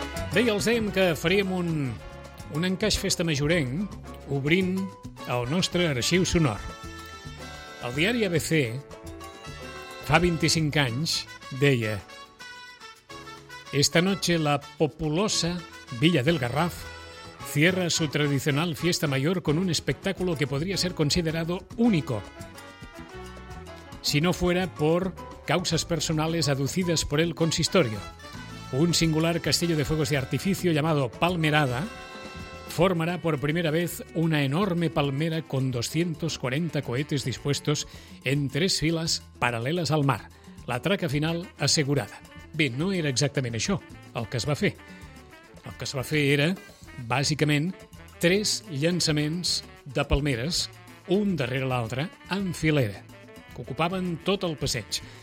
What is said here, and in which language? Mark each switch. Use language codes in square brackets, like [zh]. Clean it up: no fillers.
[ca] Bé, ja els dèiem que faríem un encaix festa majorenc obrint el nostre arxiu sonor. El diari ABC fa 25 anys deia: [es] esta noche la populosa Villa del Garraf cierra su tradicional fiesta mayor con un espectáculo que podría ser considerado único, si no fuera por causas personales aducidas por el consistorio. Un singular castillo de fuegos de artificio llamado Palmerada formará por primera vez una enorme palmera con 240 cohetes dispuestos en tres filas paralelas al mar. La traca final asegurada. [ca] Bé, no era exactament això el que es va fer. El que es va fer era, bàsicament, tres llançaments de palmeres, un darrere l'altre, en filera, que ocupaven tot el passeig.